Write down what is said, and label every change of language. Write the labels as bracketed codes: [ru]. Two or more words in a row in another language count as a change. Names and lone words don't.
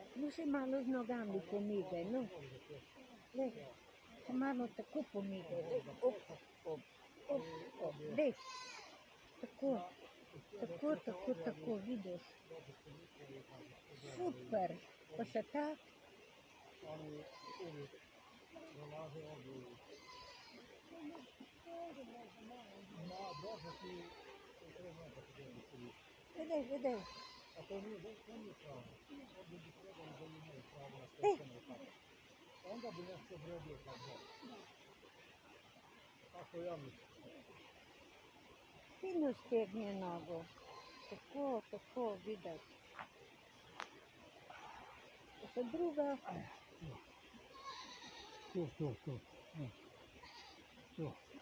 [sl] No se malo z nogami pomigaj, no. Lej, se malo tako pomigaj, lej, op, op, op, op, lej. Tako, tako, vidiš. Super, pa še tak. [hr] Ali uvijek prolaze ovdje na dohvati i treba kategoriju. [sl] Videj. [hr] A to nije pravo. Ovdje bi trebali da imaju pravo na stečene tako. Onda bi nešto odredio kao Bog. Tako ja mislim. [sl] Fino stegni nogo. Tako, vidiš. Pa še druga. Tu. Tu.